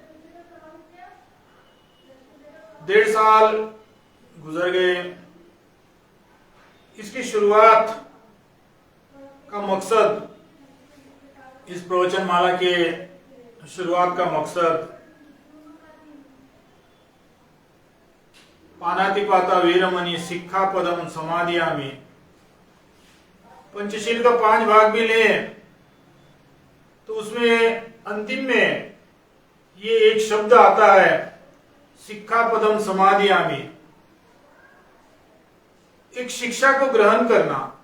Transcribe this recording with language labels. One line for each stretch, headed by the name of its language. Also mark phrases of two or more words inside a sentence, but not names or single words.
Hindi: 1.5 साल गुजर गए। इसकी शुरुआत का मकसद, इस प्रवचन माला के शुरुआत का मकसद
Pali: पानातिपाता वीरमणि सिक्खापदम समादियामि,
Hindi: पंचशील का 5 भाग भी ले तो उसमें अंतिम में ये एक शब्द आता है,
Pali: सिक्खापदम समादियामि,
Hindi: एक शिक्षा को ग्रहण करना।